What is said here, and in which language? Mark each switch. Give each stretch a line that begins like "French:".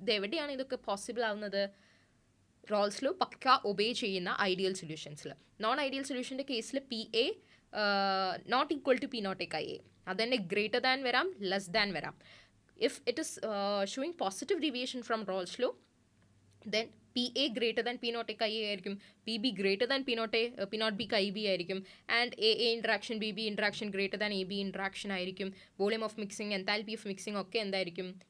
Malayalam: ഇത് എവിടെയാണ് ഇതൊക്കെ പോസിബിൾ ആവുന്നത്? റോൾസ് ലോ പക്ക ഒബേ ചെയ്യുന്ന ഐഡിയൽ സൊല്യൂഷൻസിൽ. നോൺ ഐഡിയൽ സൊല്യൂഷൻ്റെ കേസിൽ PA not equal to P0A കൈ A. അതുതന്നെ ഗ്രേറ്റർ ദാൻ വരാം, ലെസ് ദാൻ വരാം.
English: If it is showing positive deviation from Raoult's law, then PA greater than P0A കൈ A ആയിരിക്കും.
Malayalam: PB greater than P0B കൈ B ആയിരിക്കും. And AA interaction BB interaction greater than AB interaction ആയിരിക്കും. Volume of mixing, enthalpy of mixing ഒക്കെ എന്തായിരിക്കും?